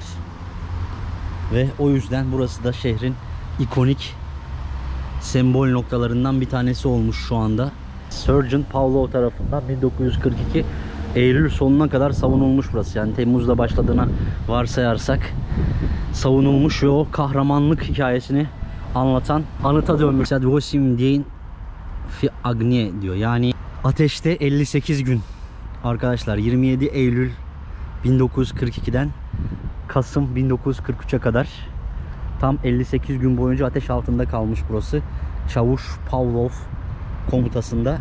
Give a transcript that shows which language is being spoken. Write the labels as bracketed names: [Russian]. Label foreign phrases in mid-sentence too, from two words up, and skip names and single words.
[Turkish] Ve o yüzden burası da şehrin ikonik sembol noktalarından bir tanesi olmuş şu anda. Sergeant Pavlov tarafından 1942 Eylül sonuna kadar savunulmuş burası. Yani Temmuz'da başladığına varsayarsak savunulmuş ve o kahramanlık hikayesini anlatan anıta dönmüş. [Russian] 8 дней в огне [Turkish] diyor. Yani ateşte 58 gün. Arkadaşlar 27 Eylül 1942'den Kasım 1943'e kadar tam 58 gün boyunca ateş altında kalmış burası. Çavuş Pavlov komutasında.